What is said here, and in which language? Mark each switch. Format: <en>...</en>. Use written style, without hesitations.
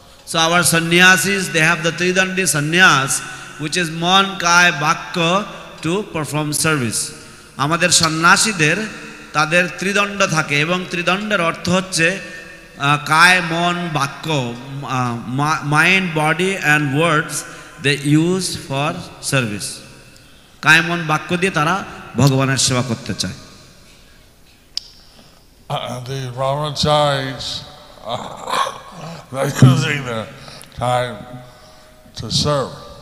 <en>So our sannyasis, they have the Tridandi sannyas, which is Mon, Kai, Bhakka, to perform service.</en> <bn>আমাদের সন্ন্যাসীদের তাদের ত্রিদণ্ড থাকে, এবং ত্রিদণ্ডের অর্থ হচ্ছে কায়, মন, বাক্য,</bn> <en>Mind, body and words they use for service.</en> <bn>কায়, মন, বাক্য দিয়ে তারা ভগবানের সেবা করতে চায়।</bn> <en>The brahmacharis they're using their time to serve.</en>